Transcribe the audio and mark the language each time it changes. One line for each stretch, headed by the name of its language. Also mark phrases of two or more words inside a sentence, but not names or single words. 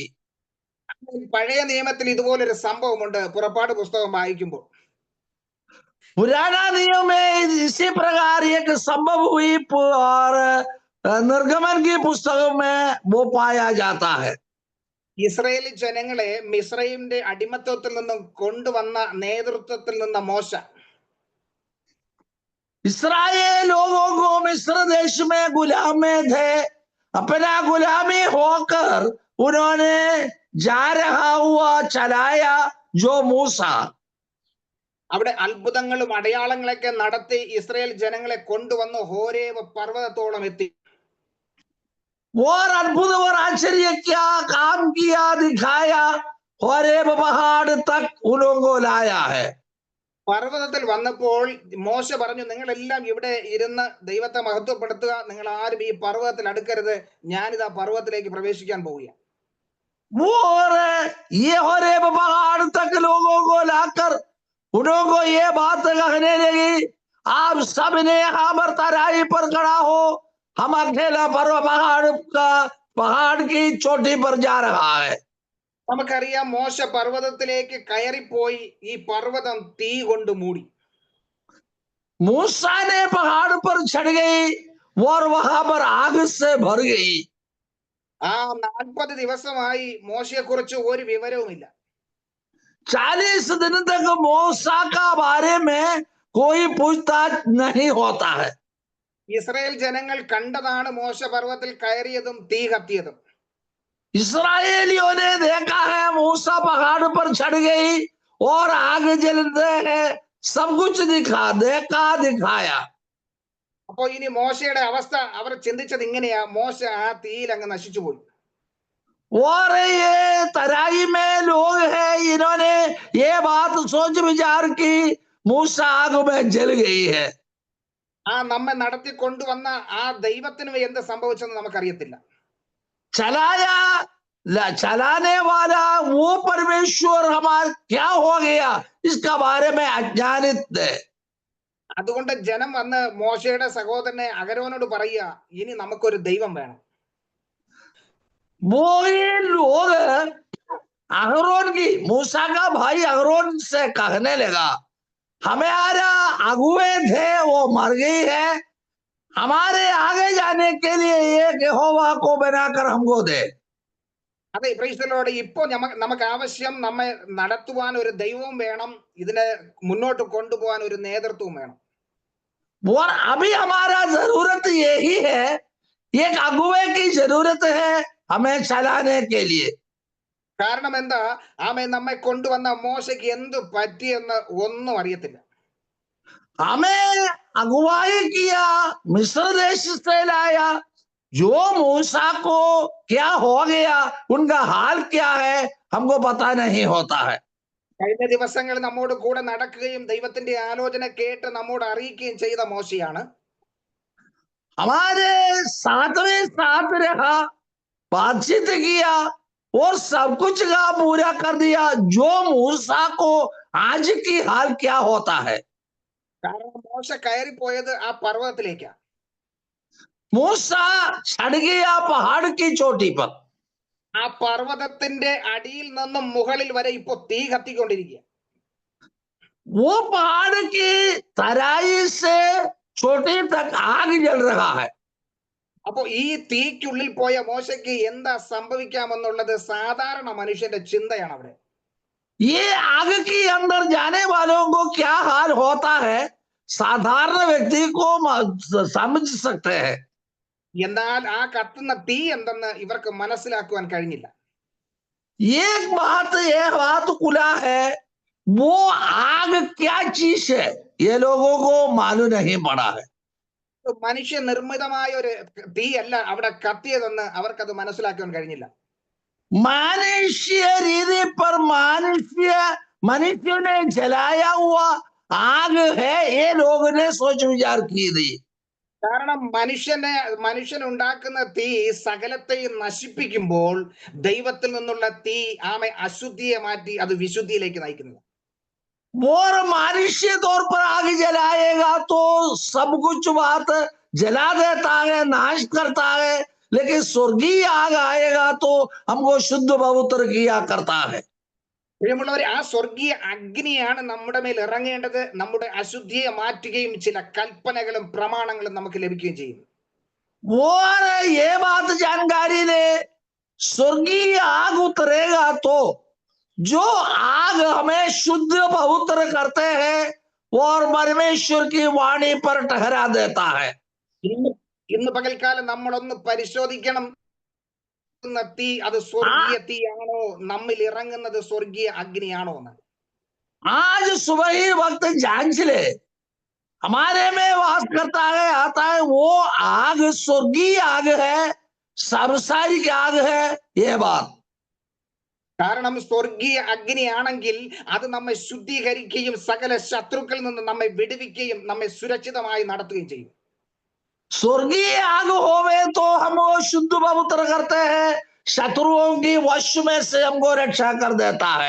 Malayalam: പഴയ നിയമത്തിൽ ഇതുപോലൊരു സംഭവമുണ്ട്. പുറപ്പാട് പുസ്തകം വായിക്കുമ്പോൾ
Hindi: पुराना नियम में इसी प्रकार एक संभव हुई, और निर्गमन की पुस्तक में वो पाया जाता है।
Malayalam: ഇസ്രായേലി ജനങ്ങളെ മിസ്രൈമിന്റെ അടിമത്വത്തിൽ നിന്നും കൊണ്ടുവന്ന നേതൃത്വത്തിൽ നിന്ന മോശ
Hindi: इस्राएल लोगों को मिस्र देश में गुलामी थे, अपना गुलामी होकर उन्होंने जा रहा हुआ चलाया जो मूसा।
Malayalam: അവിടെ അത്ഭുതങ്ങളും അടയാളങ്ങളൊക്കെ നടത്തി ഇസ്രായേൽ ജനങ്ങളെ കൊണ്ടുവന്ന് ഹോരേബ് പർവ്വതത്തോളം എത്തി.
Hindi: और अद्भुत और आश्चर्य क्या काम किया, दिखाया, होरेब पहाड़ तक उन लोगों को लाया है।
Malayalam: പർവ്വതത്തിൽ വന്നപ്പോൾ മോശ പറഞ്ഞു, നിങ്ങളെല്ലാം ഇവിടെ ഇരുന്ന് ദൈവത്തെ മഹത്വപ്പെടുത്തുക, നിങ്ങൾ ആരും ഈ പർവ്വതത്തിൽ അടുക്കരുത്, ഞാനിതാ പർവ്വതത്തിലേക്ക് പ്രവേശിക്കാൻ പോവുകയാണ്.
Hindi: और ये होरेब पहाड़ तक लोगों को लाकर उन्हों को ये बात कहने लगी, आप सब ने यहाँ पर तराई पर खड़ा हो, हम अकेला पहाड़ की चोटी पर जा रहा है।
Malayalam: നമുക്കറിയാം, മോശ പർവ്വതത്തിലേക്ക് കയറിപ്പോയി ഈ പർവ്വതം തീ കൊണ്ട് മൂടി.
Hindi: मूसा ने पहाड़ पर चढ़ गई और वहां पर आग से भर गई।
Malayalam: ആ 40 ദിവസമായി മോശയെ കുറിച്ച് ഒരു വിവരവുമില്ല.
Hindi: 40 दिन तक मूसा का बारे में कोई पूछताछ नहीं होता है।
Malayalam: ഇസ്രായേൽ ജനങ്ങൾ കണ്ടതാണ് മോശ പർവ്വതത്തിൽ കയറിയതും തീ കത്തിയതും.
Hindi: इसराइलियों ने देखा है मूसा पहाड़ पर चढ़ गई और आग जलते हैं, सब कुछ दिखाया।
Malayalam: അപ്പൊ ഇനി മോശയുടെ അവസ്ഥ അവർ ചിന്തിച്ചത് ഇങ്ങനെയാ, മോശ ആ തീയിൽ അങ്ങ് നശിച്ചുപോയി.
Hindi: और ये तराई में लोग हैं, इन्होंने ये बात सोच विचार की, मूसा आग में जल गई है।
Malayalam: ആ നമ്മെ നടത്തി കൊണ്ടുവന്ന ആ ദൈവത്തിന് എന്ത് സംഭവിച്ചെന്ന് നമുക്കറിയത്തില്ല.
Hindi: चलाने वाला वो परमेश्वर हमारा क्या हो गया, इसका बारे में अज्ञानित है।
Malayalam: അതുകൊണ്ട് ജനം വന്ന് മോശയുടെ സഹോദരനെ അഹരോനോട് പറയുക, ഇനി നമുക്കൊരു ദൈവം വേണം.
Hindi: वो ये लोग अहरोन की, मूसा का भाई अहरोन से कहने लगा, हमारा अगुए थे वो मर गई है, हमारे आगे जाने के लिए एक यहोवा को बनाकर हमको दे।
Malayalam: അതെ, പ്രൈസ്തലോട് ഇപ്പോ നമുക്ക് ആവശ്യം, നമ്മെ നടത്തുവാൻ ഒരു ദൈവവും വേണം, ഇതിനെ മുന്നോട്ട് കൊണ്ടുപോകാൻ ഒരു നേതൃത്വവും വേണം.
Hindi: और अभी हमारा जरूरत यही है, एक अगुए की जरूरत है हमें चलाने के लिए।
Malayalam: കാരണം എന്താ, ആമേ നമ്മെ കൊണ്ടുവന്ന മോശയ്ക്ക് എന്ത് പറ്റിയെന്ന് ഒന്നും അറിയത്തില്ല.
Hindi: हमें अगुवाई किया, मिस्र देश से लाया, जो मूसा को क्या हो गया, उनका हाल क्या है, हमको पता नहीं होता है।
Malayalam: കഴിഞ്ഞ ദിവസങ്ങൾ നമ്മോട് കൂടെ നടക്കുകയും ദൈവത്തിന്റെ ആലോചന കേട്ട് നമ്മോട് അറിയിക്കുകയും ചെയ്ത മോശയാണ്
Hindi: हमारे सातवें साथ रहा, बातचीत किया और सब कुछ का पूरा कर दिया, जो मूसा को आज की हाल क्या होता है।
Malayalam: കാരണം മോശ കയറിപ്പോയത് ആ പർവ്വതത്തിലേക്കാ.
Hindi: मूसा चढ़ गया पहाड़ की चोटी पर।
Malayalam: ആ പർവ്വതത്തിന്റെ അടിയിൽ നിന്നും മുകളിൽ വരെ ഇപ്പൊ തീ കത്തിക്കൊണ്ടിരിക്കുക.
Hindi: वो पहाड़ की तराई से चोटी तक आग जल रहा है।
Malayalam: അപ്പൊ ഈ തീക്കുള്ളിൽ പോയ മോശയ്ക്ക് എന്താ സംഭവിക്കാമെന്നുള്ളത് സാധാരണ മനുഷ്യന്റെ ചിന്തയാണ് അവിടെ.
Hindi: ये आग के अंदर जाने वालों को क्या हाल होता है, साधारण व्यक्ति को समझ सकते हैं।
Malayalam: എന്നാൽ ആ കത്തുന്ന തീ എന്തെന്ന് ഇവർക്ക് മനസ്സിലാക്കുവാൻ കഴിഞ്ഞില്ല.
Hindi: एक बात खुला है, वो आग क्या चीज है, ये लोगों को मालूम नहीं पड़ा है।
Malayalam: മനുഷ്യ നിർമ്മിതമായ ഒരു തീ അല്ല അവിടെ കത്തിയതെന്ന് അവർക്കത് മനസ്സിലാക്കുവാൻ കഴിഞ്ഞില്ല.
Hindi: मनुष्य रीति पर मनुष्य ने जलाया हुआ आग है, ये लोगों ने सोच विचार की थी।
Malayalam: കാരണം മനുഷ്യൻ ഉണ്ടാക്കുന്ന തീ സകലത്തെയും നശിപ്പിക്കുമ്പോൾ ദൈവത്തിൽ നിന്നുള്ള തീ ആമെ അശുദ്ധിയെ മാറ്റി അത് വിശുദ്ധിയിലേക്ക് നയിക്കുന്നത്.
Hindi: और मनुष्य तौर पर आग जलाएगा तो सब कुछ बात जला देता है, नाश करता है, लेकिन स्वर्गीय आग आएगा तो हमको शुद्ध पवित्र किया करता है।
Malayalam: പ്രിയമുള്ളവരെ, ആ സ്വർഗീയ അഗ്നിയാണ് നമ്മുടെ മേൽ ഇറങ്ങേണ്ടത്, നമ്മുടെ അശുദ്ധിയെ മാറ്റുകയും ചില കൽപ്പനകളും പ്രമാണങ്ങളും നമുക്ക് ലഭിക്കുകയും ചെയ്യും.
Hindi: और ये बात जानकारी ले, स्वर्गीय आग उतरेगा तो जो आग हमें शुद्ध पवित्र करते हैं और परमेश्वर की वाणी पर ठहरा देता है।
Malayalam: ഇന്ന് പകൽക്കാലം നമ്മളൊന്ന് പരിശോധിക്കണം. തീ അത് സ്വർഗീയ തീയാണോ, നമ്മിൽ ഇറങ്ങുന്നത് സ്വർഗീയ അഗ്നിയാണോ എന്ന്.
Hindi: आज सुबह ही वक्त जांच ले, हमारे में वास करता है, आता है, वो आग स्वर्गीय आग है, सांसारिक आग है, ये बात।
Malayalam: കാരണം സ്വർഗീയ അഗ്നിയാണെങ്കിൽ അത് നമ്മെ ശുദ്ധീകരിക്കുകയും സകല ശത്രുക്കളിൽ നിന്ന് നമ്മെ വിടുവിക്കുകയും നമ്മെ സുരക്ഷിതമായി നടത്തുകയും ചെയ്യും.
Hindi: स्वर्गीय आग होवे तो हम वो शुद्ध पवित्र करते हैं, शत्रुओं की वश में से हमको रक्षा कर देता है।